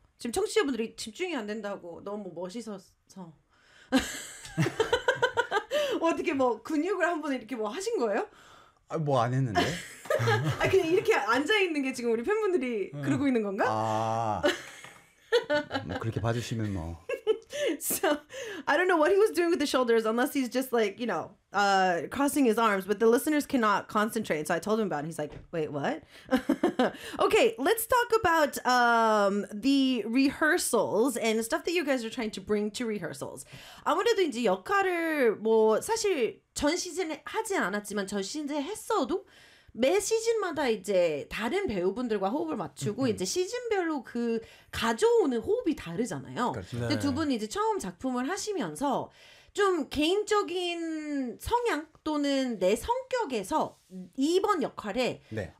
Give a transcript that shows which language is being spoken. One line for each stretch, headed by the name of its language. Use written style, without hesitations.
Korean: 지금 청취자분들이 집중이 안 된다고 너무 멋있어서 어떻게 뭐 근육을 한번 이렇게 뭐 하신 거예요? 아, 뭐 안 했는데? 아 그냥 이렇게 앉아 있는 게 지금 우리 팬분들이 그러고 있는 건가? 아, 뭐 그렇게 봐주시면 뭐.
English: So I don't know what he was doing with the shoulders, unless he's just like, you know, crossing his arms. But the listeners cannot concentrate. So I told him about it. He's like, wait, what? Okay, let's talk about the rehearsals and stuff that you guys are trying to bring to rehearsals.
Korean: 아무래도 이제 역할을 뭐 사실 전 시즌에 하지 않았지만 전 시즌에 했어도 매 시즌마다 이제 다른 배우분들과 호흡을 맞추고 이제 시즌별로 그 가져오는 호흡이 다르잖아요. 그렇죠. 근데 두 분 이제 처음 작품을 하시면서 좀 개인적인 성향 또는 내 성격에서 이번 역할에 네.